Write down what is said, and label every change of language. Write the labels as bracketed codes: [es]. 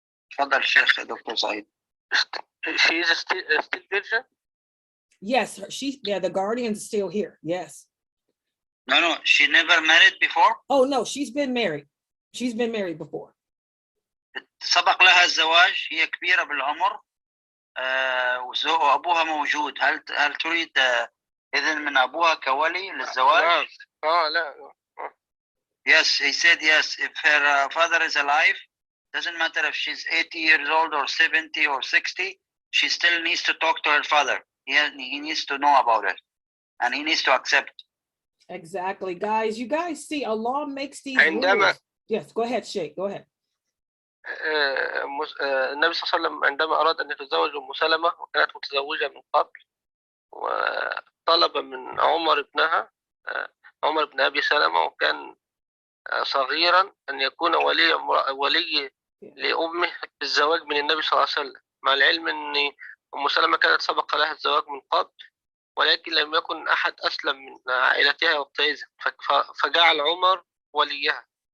[ar] تفضل شيخ دكتور سعيد. [en] She is still virgin? Yes, the guardian is still here. Yes. No, she never married before? Oh no, she's been married. She's been married before. [ar] سبق لها الزواج، هي كبيرة بالعمر وأبوها موجود. هل تريد إذن من أبوها كولي للزواج؟ لا. [en] Yes, he said yes. If her father is alive, doesn't matter if she's 80 years old or 70 or 60, she still needs to talk to her father. He needs to know about it, and he needs to accept. Exactly, guys. You guys see, Allah makes these rules. Yes, go ahead, Sheikh. Go ahead. [ar] النبي صلى الله عليه وسلم عندما أراد أن يتزوج أم سلمة وكانت متزوجة من قبل، وطلب من عمر ابنها عمر بن أبي سلمة، وكان صغيرا، أن يكون ولي لأمه بالزواج من النبي صلى الله عليه وسلم، مع العلم أن أم سلمة كانت سبق لها الزواج من قبل، ولكن لم يكن أحد أسلم من عائلتها وقتئذ، فجعل عمر وليها.